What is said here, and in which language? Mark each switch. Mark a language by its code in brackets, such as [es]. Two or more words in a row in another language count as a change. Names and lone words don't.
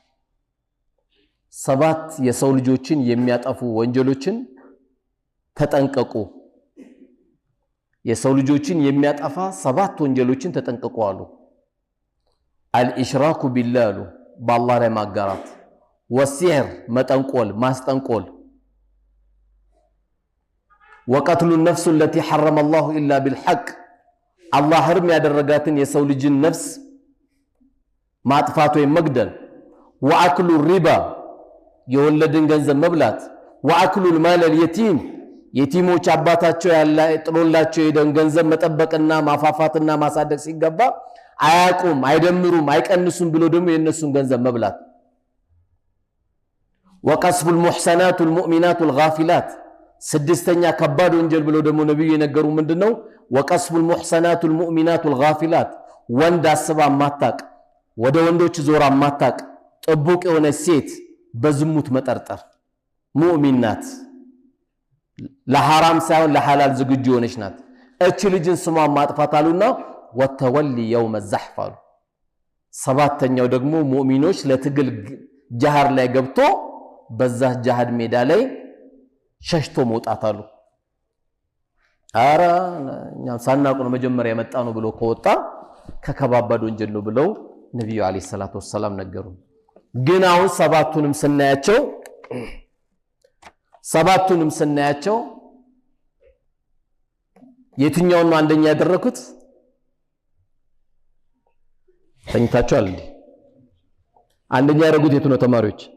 [am] ሰባት የሰው ልጆችን የሚያጠፉ ወንጀሎችን ተጠንቀቁ የሰው ልጆችን የሚያጠፋ ሰባት ወንጀሎችን ተጠንቀቁ አሉ [ar] الإشراك بالله [am] በአላህ ላይ ማጋራት ወሲህር መጠንቆል ማስጠንቆል [ar] وقتل النفس التي حرم الله إلا بالحق الله حرم [am] ያደረጋትን የሰው ልጅን ነፍስ ማጥፋት ወይ መግደል [ar] وأكل الربا [am] የወለድን ገንዘብ መብላት [ar] وأكل المال اليتيم [am] የቲሞች አባታቸው ያለ ጥሎላቸው የደን ገንዘብ መጠበቅና ማፋፋትና ማሳደግ ሲገባ አያቁም አይደምሩም አይቀንሱም ብሎ ደግሞ የነሱን ገንዘብ መብላት [ar] وقصف المحسنات المؤمنات الغافلات [am] ስድስተኛ ከባድ ወንጀል ብሎ ደግሞ ነብዩ የነገሩ ምንድነው [ar] وقصف المحسنات المؤمنات الغافلات [am] ወንድ አስባ ማታቅ ወደ ወንዶች ዞራ ማታቅ ጥቡቅ የሆነ ሴት በዝሙት መጠርጠር ሙእሚናት ለሐራም ሳይሆን ለሐላል ዝግጁ ሆነች ናት እቺ ልጅን ስሟ ማጥፋት አሉና [ar] والتولي يوم الزحف [am] አሉ ሰባተኛው ደግሞ ሙእሚኖች ለትግል ጃሃር ላይ ገብቶ በዛ ጃሃድ ሜዳ ላይ ሸሽቶ መውጣት አሉ አራ እኛም ሳናቁ ነው መጀመሪያ የመጣ ነው ብሎ ከወጣ ከከባባድ ወንጀል ነው ብለው ነብዩ [ar] عليه الصلاة والسلام [am] ነገሩ ግን አሁን ሰባቱንም ስናያቸው የትኛውን ነው አንደኛ ያደረኩት ተኝታችኋል እንዴ አንደኛ ያደረጉት የቱ ነው ተማሪዎች